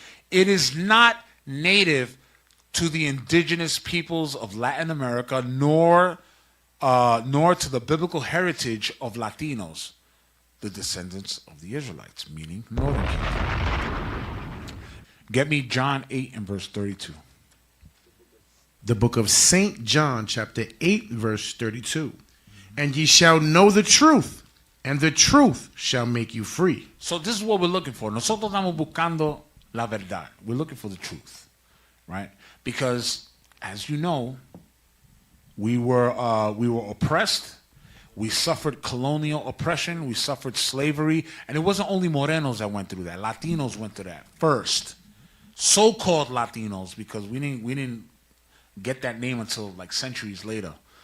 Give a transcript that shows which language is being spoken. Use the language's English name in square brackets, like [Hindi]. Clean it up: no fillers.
[English] It is not native to the indigenous peoples of Latin America, nor to the biblical heritage of Latinos, the descendants of the Israelites, meaning Northern Kingdom. Get me John 8 and verse 32. The book of St. John, chapter 8, verse 32. And ye shall know the truth, and the truth shall make you free. So this is what we're looking for. [Spanish] Nosotros estamos buscando la verdad. [English] We're looking for the truth, right? Because, as you know, we were oppressed. We suffered colonial oppression. We suffered slavery. And it wasn't only Morenos that went through that. Latinos went through that first. So-called Latinos, because we didn't get that name until like centuries later.